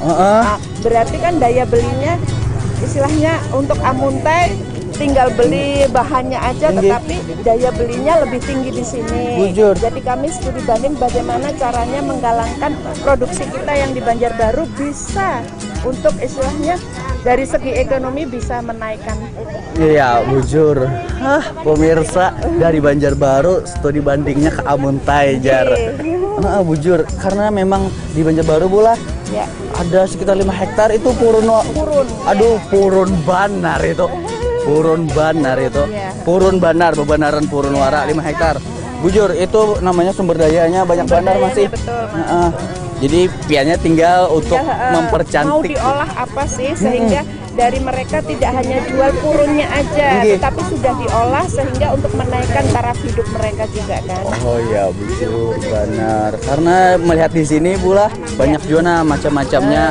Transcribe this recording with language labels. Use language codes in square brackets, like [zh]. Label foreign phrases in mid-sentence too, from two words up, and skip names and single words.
[id] Nah, berarti kan daya belinya istilahnya untuk amuntai tinggal beli bahannya aja, tetapi daya belinya lebih tinggi di sini. [bjn] Bujur. [id] Jadi kami studi banding bagaimana caranya menggalangkan produksi kita yang di Banjarbaru bisa untuk istilahnya dari segi ekonomi bisa menaikkan. Iya, [bjn] bujur. Pemirsa dari Banjarbaru studi bandingnya ke Amuntai Jar. Bujur, karena memang di Banjarbaru bola [id] Ya. ada sekitar 5 hektar itu purun. [bjn] Aduh, purun banar itu. Purun banar itu. [id] Iya. [bjn] Purun banar, bebanaran purun wara 5 hektar. Bujur, itu namanya sumber dayanya banyak banar masih. [id] Betul. [bjn] Jadi piannya tinggal untuk [id] Mau mempercantik. diolah apa sih sehingga dari mereka tidak hanya jual purunnya aja, tetapi sudah diolah sehingga untuk menaikkan taraf hidup mereka juga kan. [bjn] Oh iya, bujur benar. [id] Karena melihat di sini pula banyak juga macam-macamnya.